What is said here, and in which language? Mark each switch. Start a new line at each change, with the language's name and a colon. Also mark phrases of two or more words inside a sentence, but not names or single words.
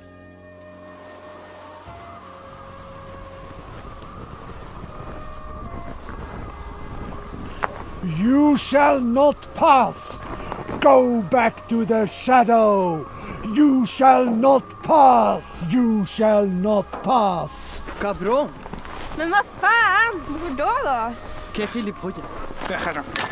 English: You shall not pass! Go back to the shadow! You shall not pass! You shall not pass!
Spanish: Cabron!
Swedish: Men vad fan? Varför då?
Spanish: Que gilipollas. Déjalo.